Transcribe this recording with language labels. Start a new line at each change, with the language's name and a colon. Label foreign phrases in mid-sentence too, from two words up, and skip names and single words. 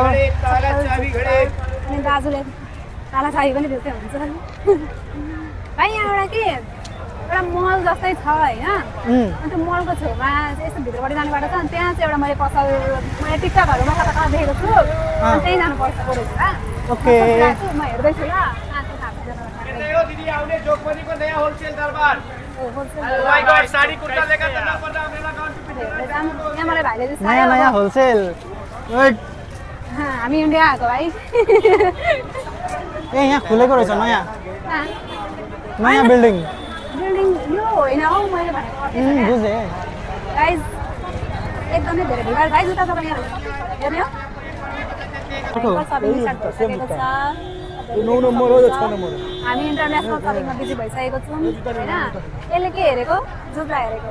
Nepali: अनि दाजुले ताला चाबी पनि दिँदै हुन्छ भाइ यहाँबाट के एउटा मल जस्तै छ होइन अनि त्यो मलको छेउमा यस्तो भित्रपट्टि जाने बाटो छ अनि त्यहाँ चाहिँ एउटा मैले पसल मैले टिकटकहरूमा कता देखेको छु अनि त्यहीँ जानुपर्छ रहेछ ओके म हेर्दैछु ल आउने जोगबनीको नयाँ होलसेल दरबार होलसेल
English: My God
Hindi: साडी कुर्ता लेकर चलना पड़ रहा मेरा अकाउंट पे
Nepali: यहाँ मलाई भाइले जस्तो नयाँ नयाँ होलसेल वेट हामी इन्डिया आएको भाइ ए यहाँ खुलेको रहेछ नयाँ कहाँ? नयाँ बिल्डिङ बिल्डिङ यो होइन हौ मैले भनेको बुझेँ गाइज एकदमै धेरै भिड भाइ जुत्ता तपाईँ यहाँ हेर्ने हो सपिङ स्टार्ट भइसकेको छ हामी इन्टरनेसनल सपिङमा बिजी भइसकेको छौँ होइन यसले के हेरेको जुत्ता हेरेको